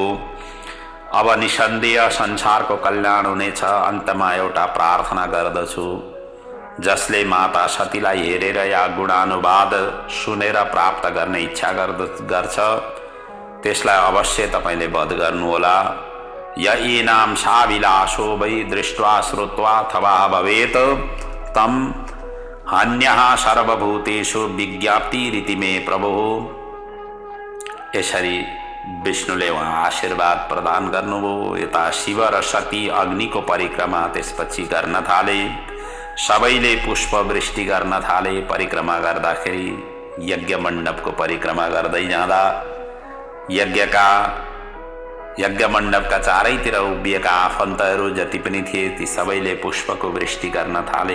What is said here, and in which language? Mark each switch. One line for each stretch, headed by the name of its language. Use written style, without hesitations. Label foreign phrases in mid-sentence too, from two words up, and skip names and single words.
Nepali: अब निसन्देह संसारको कल्याण हुनेछ। अन्तमा एउटा प्रार्थना गर्दछु, जसले माता सतीलाई हेरेर या गुणानुवाद सुनेर प्राप्त गर्ने इच्छा गर्छ त्यसलाई अवश्य तपाईले वध गर्नुहोला।
Sanskrit: य एनाम शाविलासो वै दृष्ट्वा श्रुत्वा अथवा भवेत तम हन्यः सर्वभूतेषु विज्ञप्तिरिति मे प्रभु।
Nepali: यसरी विष्णुले उहाँ आशीर्वाद प्रदान गर्नुभयो। यता शिव र सती अग्निको परिक्रमा त्यसपछि गर्न थाले। सबैले पुष्पवृष्टि गर्न थाले। परिक्रमा गर्दाखेरि यज्ञ मण्डपको परिक्रमा गर्दै जाँदा यज्ञ मण्डपका चारैतिर उभिएका आफन्तहरू जति पनि थिए ती सबैले पुष्पको वृष्टि गर्न थाले।